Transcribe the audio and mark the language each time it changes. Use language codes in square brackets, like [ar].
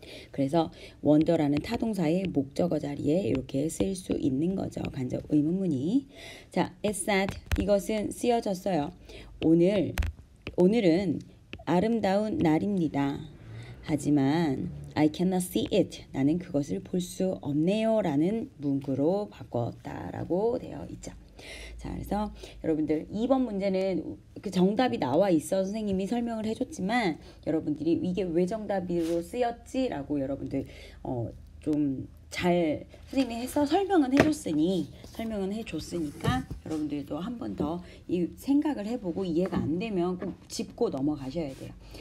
[ko] 그래서 원더라는 타동사의 목적어 자리에 이렇게 쓸 수 있는 거죠. 간접 의문문이. 자, [en] it's sad. [ko] 이것은 쓰여졌어요. 오늘은 아름다운 날입니다. 하지만 [en] I cannot see it. [ko] 나는 그것을 볼 수 없네요. 라는 문구로 바꿨다라고 되어 있죠. 자, 그래서 여러분들 2번 문제는 그 정답이 나와 있어 선생님이 설명을 해줬지만 여러분들이 이게 왜 정답으로 쓰였지라고 여러분들 좀 잘 선생님이 해서 설명은 해줬으니까 여러분들도 한 번 더 이 생각을 해보고 이해가 안 되면 꼭 짚고 넘어가셔야 돼요.